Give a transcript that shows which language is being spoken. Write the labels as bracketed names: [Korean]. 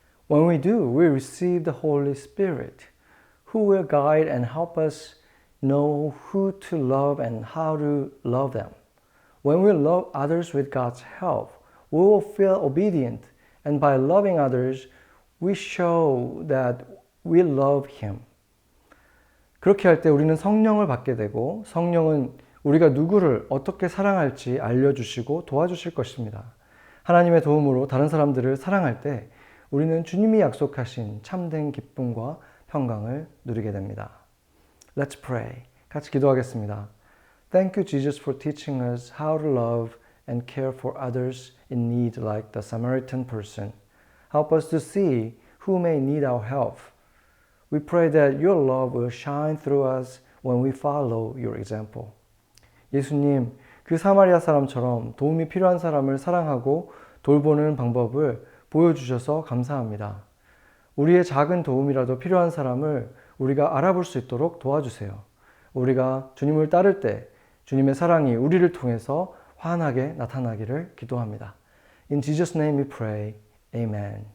[English] When we do, we receive the Holy Spirit, who will guide and help us know who to love and how to love them. When we love others with God's help, we will feel obedient, and by loving others, we show that we love Him. [Korean] 그렇게 할 때 우리는 성령을 받게 되고 성령은 우리가 누구를 어떻게 사랑할지 알려주시고 도와주실 것입니다. 하나님의 도움으로 다른 사람들을 사랑할 때 우리는 주님이 약속하신 참된 기쁨과 평강을 누리게 됩니다. [English] Let's pray. [Korean] 같이 기도하겠습니다. [English] Thank you, Jesus, for teaching us how to love and care for others in need like the Samaritan person. Help us to see who may need our help. We pray that your love will shine through us when we follow your example. [Korean] 예수님, 그 사마리아 사람처럼 도움이 필요한 사람을 사랑하고 돌보는 방법을 보여주셔서 감사합니다. 우리의 작은 도움이라도 필요한 사람을 우리가 알아볼 수 있도록 도와주세요. 우리가 주님을 따를 때 주님의 사랑이 우리를 통해서 환하게 나타나기를 기도합니다. [English] In Jesus' name we pray. Amen.